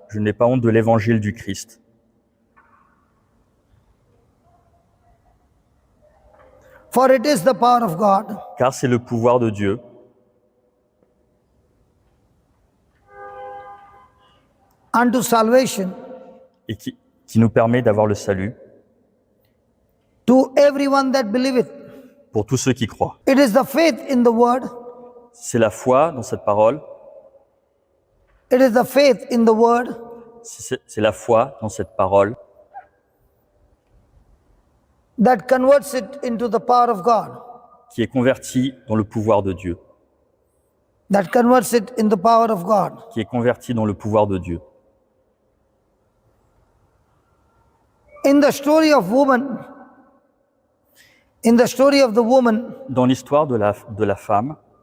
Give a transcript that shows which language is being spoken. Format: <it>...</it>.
<fr>Je n'ai pas honte de l'Évangile du Christ.</fr> <en>for it is the power of God</en> <fr>Car c'est le pouvoir de Dieu</fr> <en>unto salvation</en> <fr>et qui nous permet d'avoir le salut</fr> <en>to everyone that believeth.</en> <fr>pour tous ceux qui croient.</fr> <en>It is the faith in the word.</en> <fr>C'est la foi dans cette parole,</fr> <en>It is the faith in the word</en> <fr>c'est la foi dans cette parole</fr> <en>that converts it into the power of God.</en> <fr>qui est convertie dans le pouvoir de Dieu,</fr> <en>That converts it in the power of God.</en> <fr>qui est convertie dans le pouvoir de Dieu.</fr> <en>In the story of woman, in the story of the woman</en> <fr>Dans l'histoire de la femme,</fr>